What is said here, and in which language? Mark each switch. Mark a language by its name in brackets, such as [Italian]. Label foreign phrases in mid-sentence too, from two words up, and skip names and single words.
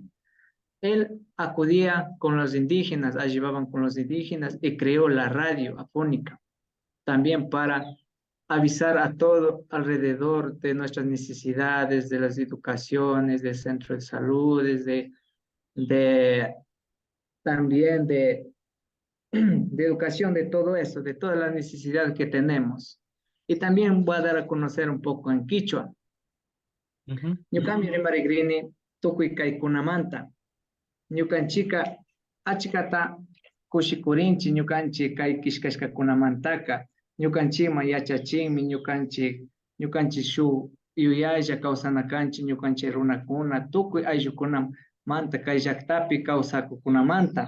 [Spanish] Él acudía con los indígenas, ayudaban con los indígenas y creó la radio afónica, también para avisar a todo alrededor de nuestras necesidades, de las educaciones, del centro de salud, también de educación, de todo eso, de todas las necesidades que tenemos. Y también voy a dar a conocer un poco en quichua. [Quechua] Ñuqami rimarigrini tukuy kaykunamanta. Ñukanchika achkata kushikurinchi ñukanchik kay kishkashkakunamantaka. Ñukanchikman yachachinmi ñukanchik shuk yuyaylla kawsanakanchik ñukanchik runakuna tukuy ayllukunamanta kay llaktapi kawsakukunamanta.